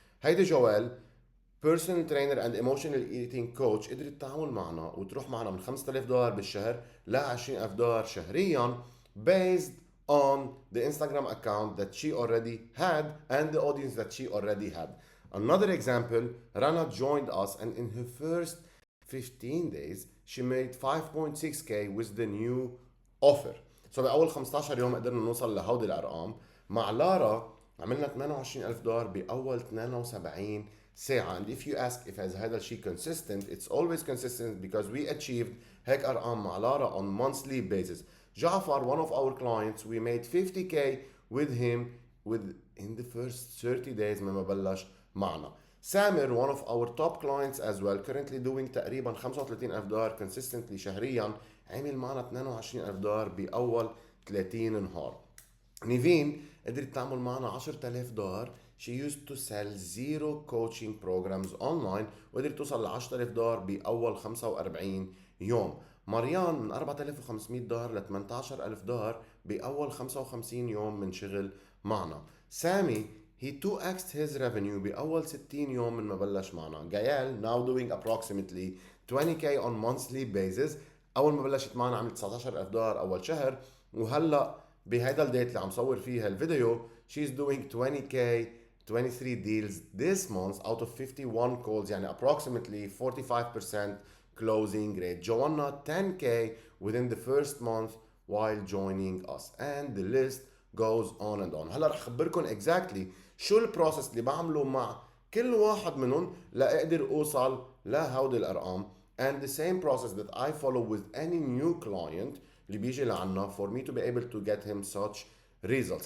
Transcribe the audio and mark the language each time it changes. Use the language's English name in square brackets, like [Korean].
[English] هيدي جوال personal trainer and emotional eating coach [Arabic] قدرت تعمل معنا وتروح معنا من [English] $5,000 [Arabic] بالشهر ل [English] $20,000 [Arabic] شهريا [English] based on the Instagram account that she already had and the audience that she already had. Another example, Rana joined us and in her first 15 days she made 5.6k with the new offer. [Arabic] So بأول 15 يوم قدرنا نوصل لهودي الأرقام. مع لارا عملنا $28,000 بأول 72 ساعة. [English] And if you ask if [Arabic] هذا الشيء [English] consistent, it's always consistent because we achieved [Arabic] هيك أرقام مع لارا [English] on monthly basis. Jafar, one of our clients, we made 50k with him in the first 30 days [Arabic] من ما بلش معنا. [English] Samir, one of our top clients as well, currently doing [Arabic] تقريبا [English] $35,000 consistently [Arabic] شهريا, عمل معنا $22,000 بأول 30 نهار. نيفين قدرت تعمل معنا $10,000. [English] She used to sell zero coaching programs online [Arabic] وقدرت توصل ل $10,000 بأول 45 يوم. مريان من $4,500 ل $18,000 بأول 55 يوم من شغل معنا. سامي [English] he 2x'd his revenue [Arabic] بأول 60 يوم من ما بلش معنا. [English] جايال now doing approximately 20k on monthly basis. [Arabic] أول ما بلشت معنا عملت $19,000 أول شهر وهلأ بهذا الديت اللي عم صور فيها الفيديو [English] she's doing 20k 23 deals this month out of 51 calls [Arabic] يعني [English] approximately 45% closing rate. Joanna 10k within the first month while joining us and the list goes on and on. [Arabic] هلا رح خبركن [English] exactly [Arabic] شو البروسس اللي بعمله مع كل واحد منهم لأقدر أوصل لهودي الأرقام [English] and the same process that I follow with any new client [Arabic] اللي بيجي لعنا [English] for me to be able to get him such results.